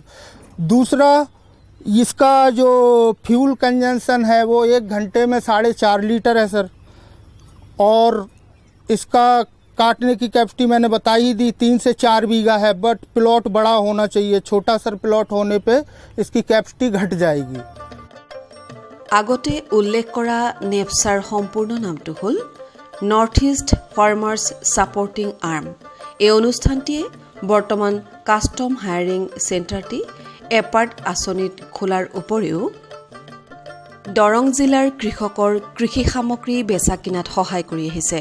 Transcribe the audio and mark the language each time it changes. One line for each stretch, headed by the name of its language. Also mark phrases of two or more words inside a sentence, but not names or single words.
Hindi: दूसरा इसका जो
English: fuel consumption
Hindi: है वो 1 घंटे में 4.5 लीटर है सर। और इसका काटने की कैपेसिटी मैंने बता ही दी 3 से 4 बीघा है, बट प्लॉट बड़ा होना चाहिए। छोटा सर प्लॉट होने पे इसकी कैपेसिटी घट जाएगी।
Assamese: আগতে উল্লেখ কৰা নেপচাৰ সম্পূৰ্ণ নামটো হ'ল নৰ্থ ইষ্ট ফাৰ্মাৰ্ছ ছাপৰ্টিং আৰ্ম। এই অনুষ্ঠানটিয়ে বৰ্তমান
English: custom hiring
Assamese: চেণ্টাৰটি এপাৰ্ট আঁচনিত খোলাৰ উপৰিও দৰং জিলাৰ কৃষকৰ কৃষি সামগ্ৰী বেচা কিনাত সহায় কৰি আহিছে।